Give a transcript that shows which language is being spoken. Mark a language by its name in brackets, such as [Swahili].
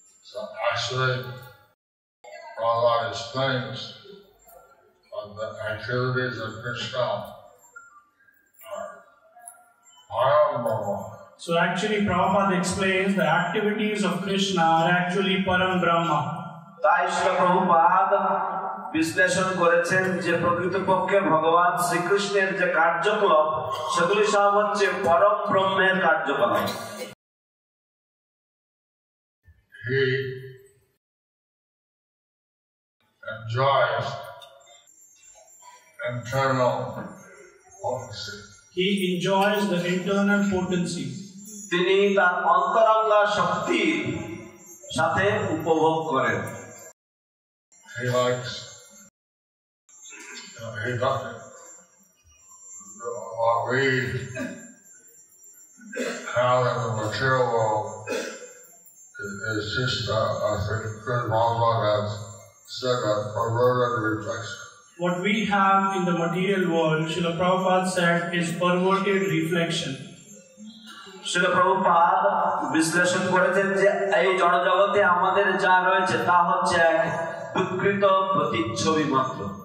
[English] So actually, Prabhupada explains the activities of Krishna are Brahma. So actually Prabhupada explains the activities of Krishna are actually Param Brahma. [Bangla] তাই শ্রীল প্রভুপাদ বিশ্লেষণ করেছেন যে প্রকৃতপক্ষে ভগবান শ্রীকৃষ্ণের যে কার্যকলাপ সেগুলি সব হচ্ছে পরম ব্রহ্মের কার্যকলাপ। [English] He enjoys internal potency. He enjoys the internal potency. [Bangla] তিনি তার অন্তরঙ্গ শক্তির সাথে উপভোগ করেন। [English] He likes, he doesn't, what we have in the material world is just, I think, Chris Bhagavad has said, a perverted reflection. What we have in the material world, Srila Prabhupada said, is perverted reflection. [Bangla] Srila Prabhupada বিশ্লেষণ করেছেন যে এই জড়জগতে আমাদের যা রয়েছে তা হচ্ছে এক বিকৃত প্রতিচ্ছবি মাত্র।